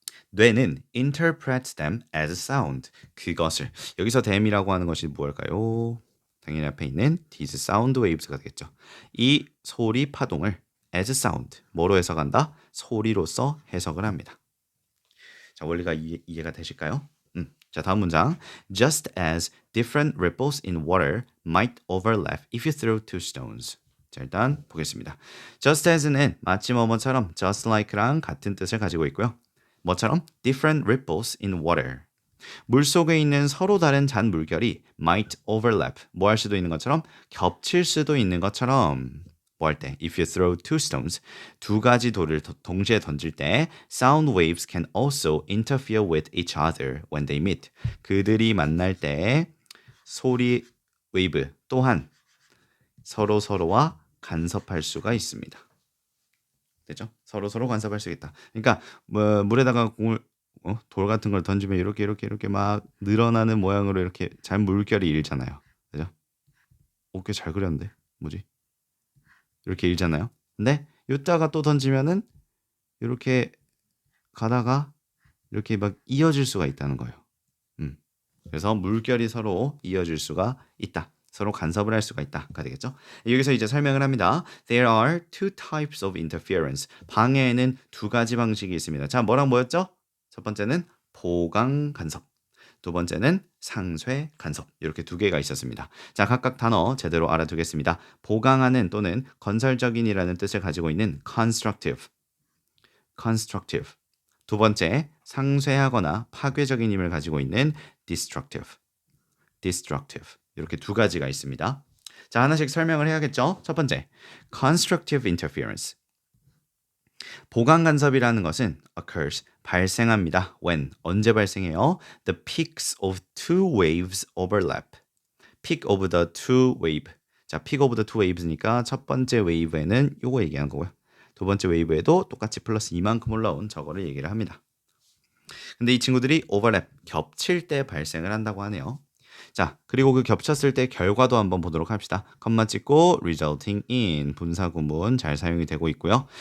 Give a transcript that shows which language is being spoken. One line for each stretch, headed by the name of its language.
Korean: 뇌는
English: interprets them as sound.
Korean: 그것을. 여기서 them이라고 하는 것이 무엇일까요? 당연히 앞에 있는
English: these sound waves
Korean: 가 되겠죠. 이 소리 파동을
English: as sound.
Korean: 뭐로 해석한다? 소리로서 해석을 합니다. 자, 원리가 이해가 되실까요? 자, 다음 문장.
English: Just as different ripples in water might overlap if you throw two stones.
Korean: 자, 일단 보겠습니다. Just as는 마치 뭐뭐처럼 just like랑 같은 뜻을 가지고 있고요. 뭐처럼?
English: Different ripples in water.
Korean: 물속에 있는 서로 다른 잔 물결이
English: might overlap.
Korean: 뭐 할 수도 있는 것처럼 겹칠 수도 있는 것처럼 뭐 할 때?
English: If you throw two stones,
Korean: 두 가지 돌을 동시에 던질 때
English: sound waves can also interfere with each other when they meet.
Korean: 그들이 만날 때 소리 웨이브 또한 서로와 간섭할 수가 있습니다. 되죠? 서로 간섭할 수 있다. 그러니까 뭐 물에다가 돌 같은 걸 던지면 이렇게 막 늘어나는 모양으로 이렇게 잔 물결이 일잖아요. 그죠? 꽤 잘 그렸는데 뭐지? 이렇게 일잖아요. 근데 이따가 또 던지면은 이렇게 가다가 이렇게 막 이어질 수가 있다는 거예요. 그래서 물결이 서로 이어질 수가 있다. 서로 간섭을 할 수가 있다가 되겠죠. 여기서 이제 설명을 합니다.
English: There are two types of interference.
Korean: 방해에는 두 가지 방식이 있습니다. 자, 뭐랑 뭐였죠? 첫 번째는 보강 간섭. 두 번째는 상쇄 간섭. 이렇게 두 개가 있었습니다. 자, 각각 단어 제대로 알아두겠습니다. 보강하는 또는 건설적인이라는 뜻을 가지고 있는 constructive. 두 번째, 상쇄하거나 파괴적인 힘을 가지고 있는 destructive. 이렇게 두 가지가 있습니다. 자, 하나씩 설명을 해야겠죠? 첫 번째,
English: constructive interference.
Korean: 보강 간섭이라는 것은 occurs, 발생합니다. When, 언제 발생해요?
English: The peaks of two waves overlap. peak of the two wave.
Korean: 자,
English: peak of the two waves
Korean: 니까 첫 번째 웨이브에는 요거 얘기한 거고요. 두 번째 웨이브에도 똑같이 플러스 이만큼 올라온 저거를 얘기를 합니다. 근데 이 친구들이 overlap, 겹칠 때 발생을 한다고 하네요. 자, 그리고 그 겹쳤을 때 결과도 한번 보도록 합시다. 컴마 찍고
English: resulting in
Korean: 분사구문 잘 사용이 되고 있고요.